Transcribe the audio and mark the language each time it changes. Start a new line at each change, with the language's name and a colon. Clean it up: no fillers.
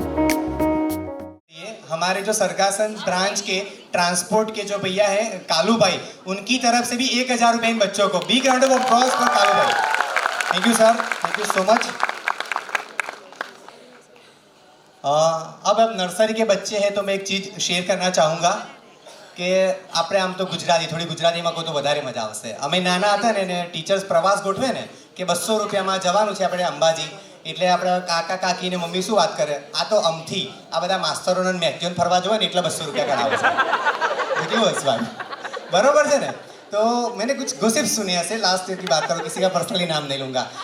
Hindi: जो सरगासन ब्रांच के ट्रांसपोर्ट के जो भैया हैं कालू भाई, उनकी तरफ से भी 1000 रुपये इन बच्चों को। Big round of applause for Kalu भाई। Thank you sir, thank you so much. अब नर्सरी के बच्चे हैं तो मैं एक चीज़ शेयर करना चाहूँगा
Gujarati: કે આપણે આમ તો ગુજરાતી, થોડી ગુજરાતીમાં કહું તો વધારે મજા આવશે। અમે નાના હતા ને ટીચર્સ પ્રવાસ ગોઠવે ને કે 200 રૂપિયામાં જવાનું છે આપણે અંબાજી, એટલે આપણે કાકા કાકી ને મમ્મી શું વાત કરે, આ તો અમથી આ બધા માસ્તરોને મેક્ઝોન ફરવા જોવે ને એટલે 200 રૂપિયા કરાવે છે। એટલું હસવાનું બરોબર છે ને।
Hindi: तो मैंने कुछ गोसिप सुने ऐसे, लास्ट ईयर की बात करो, किसी का पर्सनली नाम नहीं लूँगा।